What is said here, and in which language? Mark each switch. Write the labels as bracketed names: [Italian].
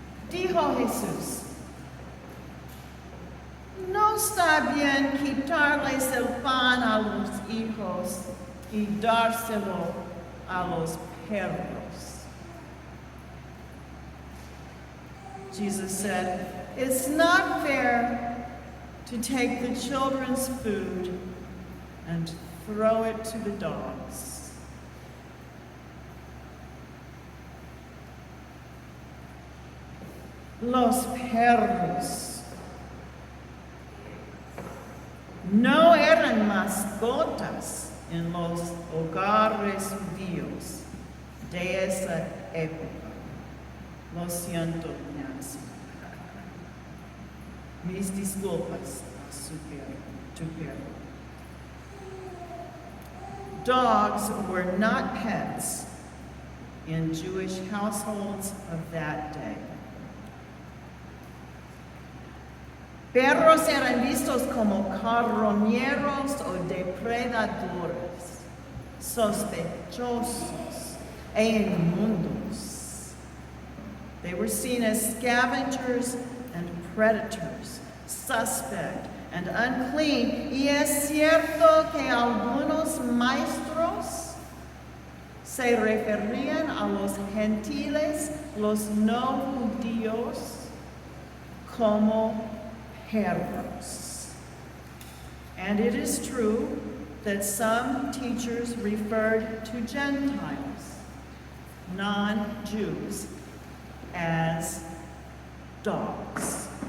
[Spanish] Dijo Jesús, no está bien quitarles el pan a los hijos y dárselo a los perros. [English] Jesus said, it's not fair to take the children's food and throw it to the dogs. [Spanish] Los perros no eran mascotas en los hogares judíos de esa época. Lo siento, Nancy. Mis disculpas a tu perro. [English] Dogs were not pets in Jewish households of that day. [Spanish] Perros eran vistos como carroñeros o depredadores, sospechosos e inmundos. [English] They were seen as scavengers and predators, suspect and unclean. [Spanish] Y es cierto que algunos maestros se referían a los gentiles, los no judíos, como perros. [English] And it is true that some teachers referred to Gentiles, non-Jews, as dogs.